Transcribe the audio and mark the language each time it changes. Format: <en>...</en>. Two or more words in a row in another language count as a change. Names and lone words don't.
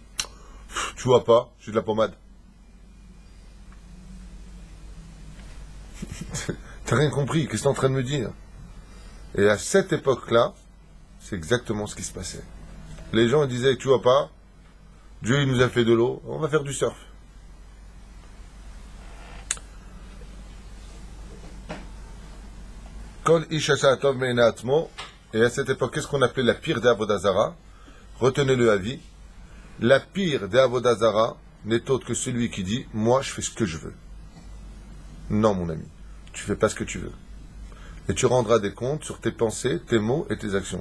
<fr>Tu vois pas, j'ai de la pommade. T'as rien compris, qu'est-ce que t'es en train de me dire? Et à cette époque-là, c'est exactement ce qui se passait. Les gens disaient, tu vois pas, Dieu il nous a fait de l'eau, on va faire du surf.</fr> <he>כל איש עשה טוב מעינה עצמו.</he> <fr>Et à cette époque, qu'est-ce qu'on appelait la pire des</fr> <he>עבודה זרה?</he> <fr>Retenez-le à vie. La pire des</fr> <he>עבודה זרה</he> <fr>n'est autre que celui qui dit, moi je fais ce que je veux. Non mon ami, tu fais pas ce que tu veux. Et tu rendras des comptes sur tes pensées, tes mots et tes actions.</fr>